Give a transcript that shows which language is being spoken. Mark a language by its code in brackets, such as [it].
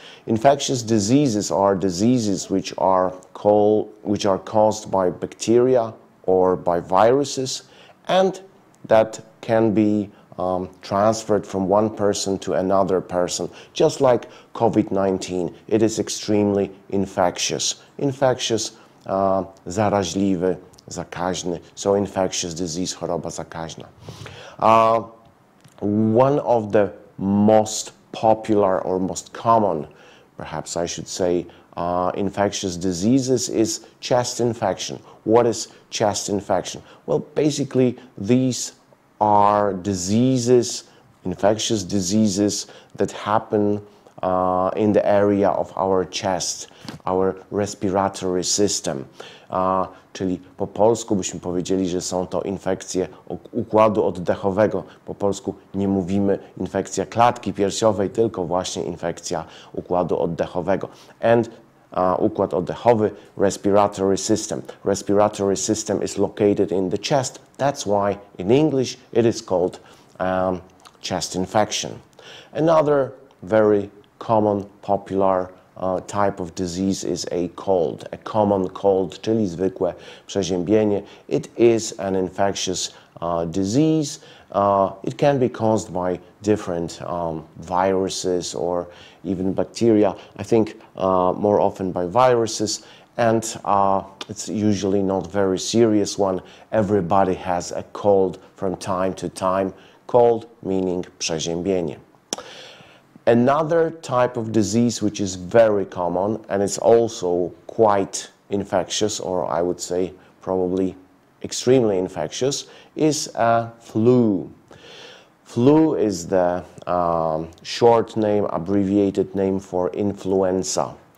[en] Infectious diseases are diseases which are caused by bacteria or by viruses, and that can be transferred from one person to another person, just like COVID-19. It is extremely infectious. [pl] Infectious, zaraźliwy, zakaźny. [en] So infectious disease, [pl] choroba zakaźna. [en] One of the most popular or most common, perhaps I should say, infectious diseases is chest infection. What is chest infection? Well, basically, these are diseases, infectious diseases that happen in the area of our chest, our respiratory system. [pl] Czyli po polsku byśmy powiedzieli, że są to infekcje układu oddechowego. Po polsku nie mówimy infekcja klatki piersiowej, tylko właśnie infekcja układu oddechowego. [en] And [pl] układ oddechowy, [en] respiratory system. Respiratory system is located in the chest. That's why in English it is called chest infection. Another very common, popular type of disease is a cold, a common cold, [pl] czyli zwykłe przeziębienie. [en] It is an infectious disease. It can be caused by different viruses or even bacteria. I think more often by viruses, and it's usually not very serious one. Everybody has a cold from time to time. Cold meaning przeziębienie. Another type of disease which is very common and it's also quite infectious, or I would say probably extremely infectious, is flu. Flu is the short name, abbreviated name for influenza.